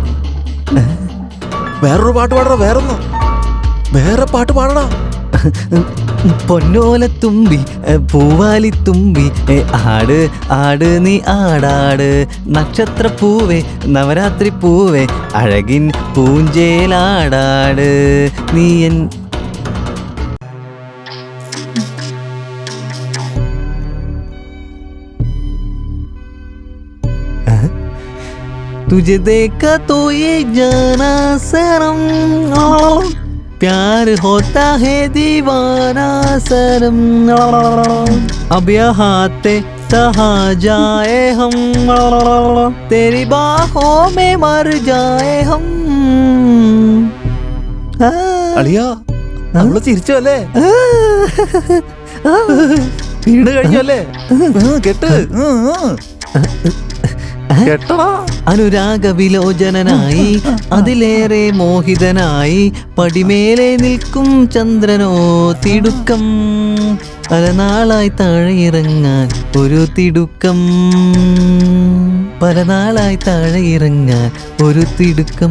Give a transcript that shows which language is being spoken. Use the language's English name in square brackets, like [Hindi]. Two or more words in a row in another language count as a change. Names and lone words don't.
[Malayalam] വേറൊരു പാട്ട് പാടടാ. വേറെ പാട്ട് പാടടാ. പൊന്നോലത്തുമ്പി പൂവാലിത്തുമ്പി, ആട് ആട് നീ ആടാട്, നക്ഷത്രപ്പൂവേ നവരാത്രി പൂവേ, അഴകിൻ പൂഞ്ചേലാടാട് നീ എൻ. [Hindi] तुझे देखा तो ये जाना सनम, प्यार होता है दीवाना सनम, अब यहाँ ते कहाँ जाए हम, तेरी बाहों में मर जाए हम. [Malayalam] അളിയാ, അവള് ചിരിച്ചല്ലേ? വീണ് കഴിഞ്ഞല്ലേ? കെട്ട് കെട്ടടാ. അനുരാഗ വിലോചനായി അതിലേറെ മോഹിതനായി, പടിമേലെ നിൽക്കും ചന്ദ്രനോ തിടുക്കം, പല നാളായി താഴെ ഇറങ്ങാൻ ഒരു തിടുക്കം, പല നാളായി താഴെ ഇറങ്ങാൻ ഒരു തിടുക്കം.